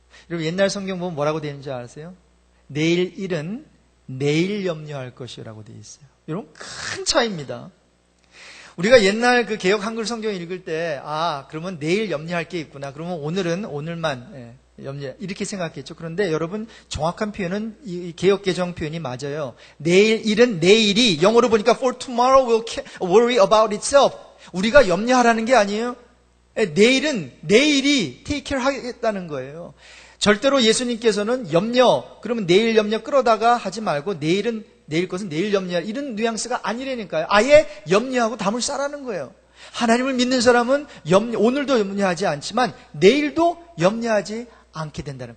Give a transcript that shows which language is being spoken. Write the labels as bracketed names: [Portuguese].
[Korean] 여러분 옛날 성경 보면 뭐라고 되어 있는지 아세요? 내일 일은 내일 염려할 것이라고 되어 있어요. 여러분 큰 차이입니다. 우리가 옛날 그 개역 한글 성경 읽을 때 그러면 내일 염려할 게 있구나. 그러면 오늘은 오늘만 염려 이렇게 생각했죠. 그런데 여러분 정확한 표현은 이 개역 개정 표현이 맞아요. 내일 일은 내일이 영어로 보니까 [English] for tomorrow will worry about itself. [Korean] 우리가 염려하라는 게 아니에요. 내일은 내일이 [English] take care [Korean] 하겠다는 거예요. 절대로 예수님께서는 염려 그러면 내일 염려 끌어다가 하지 말고 내일은 내일 것은 내일 염려할 이런 뉘앙스가 아니라니까요. 아예 염려하고 담을 싸라는 거예요. 하나님을 믿는 사람은 오늘도 염려하지 않지만 내일도 염려하지 않게 된다는.